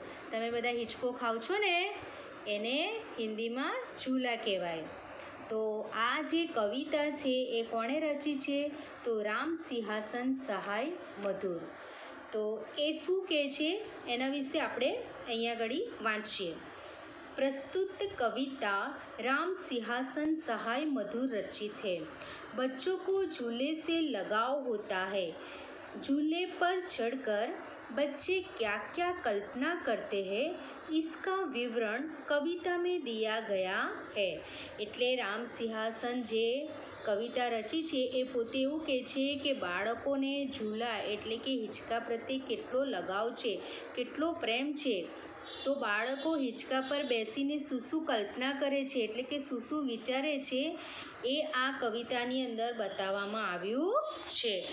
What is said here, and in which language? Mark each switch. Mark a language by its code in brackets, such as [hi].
[gu] તમે બધા હિંચકો ખાઓ છો ને, એને હિન્દીમાં ઝૂલા કહેવાય. તો આ જે કવિતા છે એ કોણે રચી છે? તો રામ સિંહાસન સહાય મધુર. તો એ શું કહે છે એના વિશે આપણે અહીંયા આગળ વાંચીએ. [hi] प्रस्तुत कविता राम सिंहासन सहाय मधुर रचित है. बच्चों को झूले से लगाव होता है. झूले पर चढ़कर बच्चे क्या क्या कल्पना करते हैं, इसका विवरण कविता में दिया गया है. [gu] એટલે રામ સિંહાસન જે કવિતા રચી છે એ પોતે એવું કહે છે કે બાળકોને ઝૂલા એટલે કે હિંચકા પ્રત્યે કેટલો લગાવ છે, કેટલો પ્રેમ છે. તો બાળકો હિંચકા પર બેસીને શું કલ્પના કરે છે એટલે કે શું વિચારે છે એ આ કવિતાની અંદર બતાવવામાં આવ્યું છે.